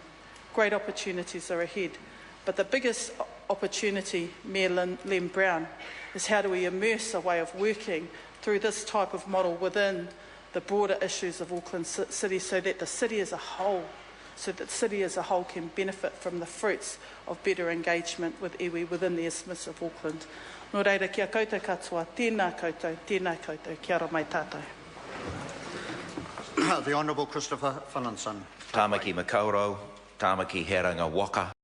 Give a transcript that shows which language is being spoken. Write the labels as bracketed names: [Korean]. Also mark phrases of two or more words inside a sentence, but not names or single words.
[English] Great opportunities are ahead. But the biggest opportunity, Mayor Len Brown, is how do we immerse a way of working through this type of model within the broader issues of Auckland City so that the city as a whole can benefit from the fruits of better engagement with iwi within the Isthmus of Auckland. [Māori] Nō reira, kia koutou katoa, tēnā koutou, kia ora mai tātou. [English] The Honourable Christopher Finlinson. [Māori] Tamaki Makaurau, Tamaki Heranga Waka.